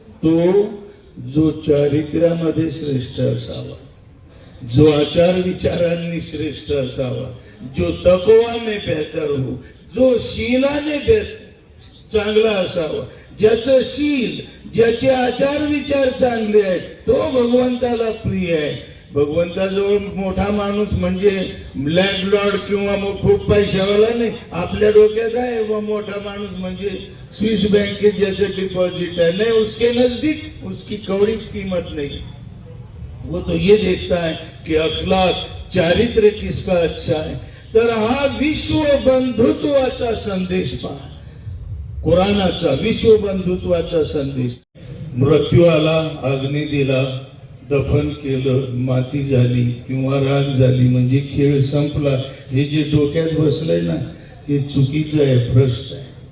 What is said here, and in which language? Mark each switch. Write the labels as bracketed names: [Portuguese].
[Marathi] तो जो चारित्र्यामध्ये श्रेष्ठ असावा, जो आचार विचारांनी श्रेष्ठ असावा, [Hindi] जो तकवाने बेहतर हो, [Marathi] जो शीलाने चांगला असावा, ज्याचं शील ज्याचे आचार विचार चांगले आहेत तो भगवंताला प्रिय आहे. भगवंताजवळ मोठा माणूस म्हणजे लँडलॉर्ड किंवा मग खूप पैशावाला नाही. आपल्या डोक्यात आहे व मोठा माणूस म्हणजे स्विस बँकेत ज्याचं डिपॉझिट आहे, [Hindi] नहीं उसके नजदीक उसकी कौड़ी कीमत नहीं. वो तो ये देखता है कि अखलाक चारित्र्य किसका अच्छा है. [Marathi] तर हा विश्व बंधुत्वाचा संदेश पहा, कुराणाचा विश्व बंधुत्वाचा संदेश. मृत्यू आला, अग्नी दिला, दफन केलं, माती झाली किंवा राग झाली म्हणजे खेळ संपला. हे जे डोक्यात बसलंय ना हे चुकीचं आहे, भ्रष्ट आहे.